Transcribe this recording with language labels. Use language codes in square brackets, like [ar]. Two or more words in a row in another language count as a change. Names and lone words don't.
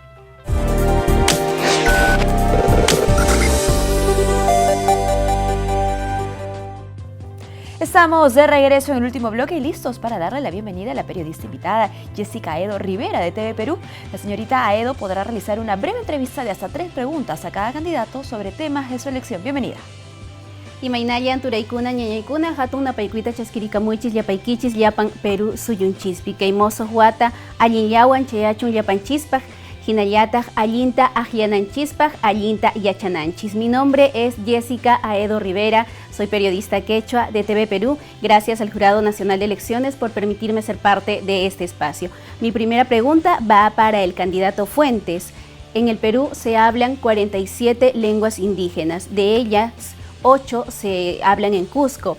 [es] Estamos de regreso en el último bloque y listos para darle la bienvenida a la periodista invitada Jessica Aedo Rivera de TV Perú. La señorita Aedo podrá realizar una breve entrevista de hasta 3 preguntas a cada candidato sobre temas de su elección. Bienvenida. [qu] Imaynaya anturaykuna ñañaykuna hatun napaykuita chaskirikamuichis llapaykichis llapan Perú suyunchis kaymoso huata allin yawan chayachun llapanchispaj hinallataq allinta ajiananchispaj allinta yachananchis. [es] Mi nombre es Jessica Aedo Rivera, soy periodista quechua de TV Perú. Gracias al Jurado Nacional de Elecciones por permitirme ser parte de este espacio. Mi primera pregunta va para el candidato Fuentes. En el Perú se hablan 47 lenguas indígenas, de ellas 8 se hablan en Cusco.